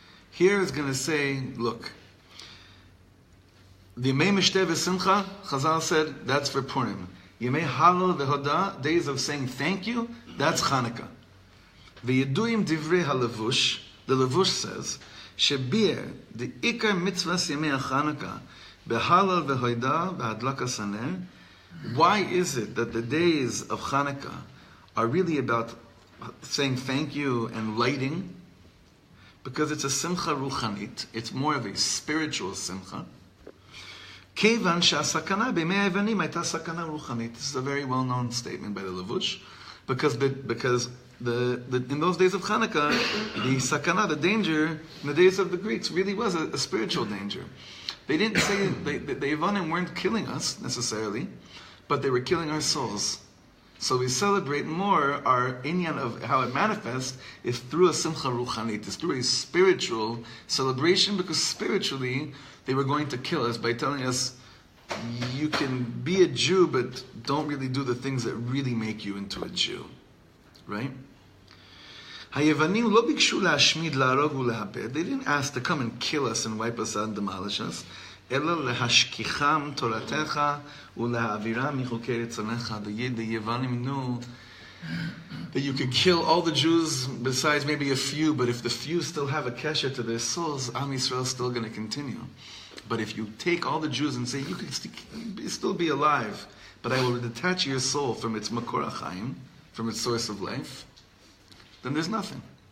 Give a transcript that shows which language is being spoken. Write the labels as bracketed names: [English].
[English] Here is going to say, look, the [Hebrew] Yemei Mishteh V'Simcha, [English] Chazal said, that's for Purim. [Hebrew] Yemei Halal V'Hodah, [English] days of saying thank you, that's Hanukkah. [Hebrew] V'Yeduim Divrei HaLevush, [English] the Levush says, [Hebrew] שביר, דעיקר מצווה ימי החנוכה, בהלל והוידה, בהדלקת הנר. [English] Why is it that the days of Hanukkah are really about saying thank you and lighting? Because it's a simcha ruchanit. It's more of a spiritual simcha. [Hebrew] Kevan she'asakana b'mei ha'evanim hayta sakana ruchanit. [English] This is a very well-known statement by the Levush, because in those days of Hanukkah, the sakana, the danger, in the days of the Greeks, really was a spiritual danger. They didn't say the Yevanim weren't killing us necessarily, but they were killing our souls. So we celebrate more our inyan of how it manifests is through a simcha ruchanit, it's through a spiritual celebration, because spiritually they were going to kill us by telling us, you can be a Jew, but don't really do the things that really make you into a Jew. Right? [Hebrew] היוונים לא ביקשו להשמיד, להרוג ולהאבד. [English] They didn't ask to come and kill us and wipe us out and demolish us. [Hebrew] אלא להשכיחם תורתך ולהעבירם מחוקי רצונך. [English] The Yevanim knew that you could kill all the Jews besides maybe a few, but if the few still have a kesher to their souls, Am Yisrael is still going to continue. But if you take all the Jews and say, you could still be alive, but I will detach your soul from its makor hachaim, from its source of life, then there's nothing.